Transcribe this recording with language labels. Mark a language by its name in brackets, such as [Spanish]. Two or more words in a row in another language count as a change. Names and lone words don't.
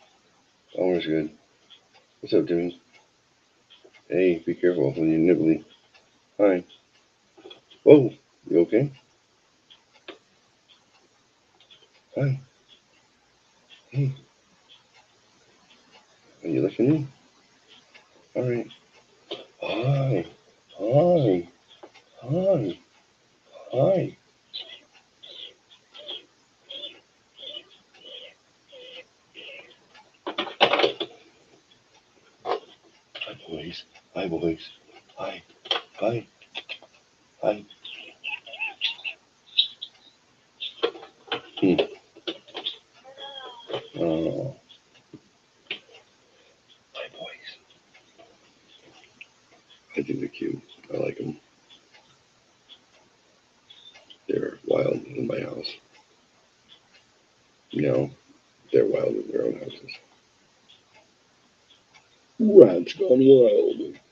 [English] Elmer's good. What's up, Timmy? Hey, be careful when you're nibbly. Hi. Whoa, you okay? Hi. Hey. Are you licking me? Alright. Hi. Hi. Hi. Hi. Hi, boys. Hi, boys. Hi. Hi. Hi. Hmm. Oh. Hi, boys. I think they're cute. I like them. They're wild in my house. No, they're wild in their own houses. Rats gone wild.